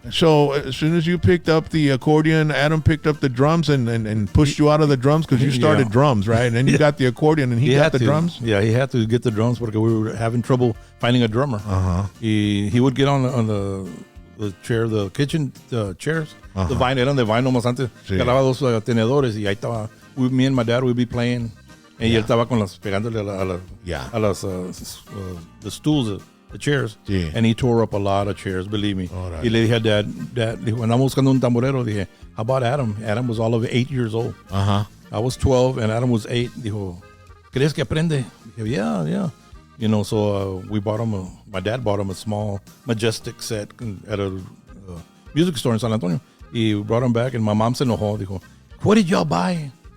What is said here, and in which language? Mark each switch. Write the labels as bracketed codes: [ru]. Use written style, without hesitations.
[en] So as soon as you picked up the accordion, Adam picked up the drums and pushed you out of the drums because you started drums, right? And then you got the accordion and he got the drums? Yeah, he had to get the drums because we were having trouble finding a drummer. He would get on the chair, the kitchen chairs. [es] The vine, eran de vine nomás antes. Agarraba dos tenedores y ahí estaba. [en] Me and my dad would be playing. [es] And él estaba con las, pegándole a las [en] the stools, the chairs. Yeah. And he tore up a lot of chairs, believe me. Right. [es] Y le dije a Dad, dijo, andamos buscando un tamborero. Dije, [en] how about Adam? Adam was all of 8 years old. I was 12 and Adam was 8. [es] Dijo, ¿crees que aprende? Dije, [en] yeah. You know, so we bought him my dad bought him a small Majestic set at a music store in San Antonio. Y brought him back and my mom [es] se enojó. Dijo, [en] what did y'all buy?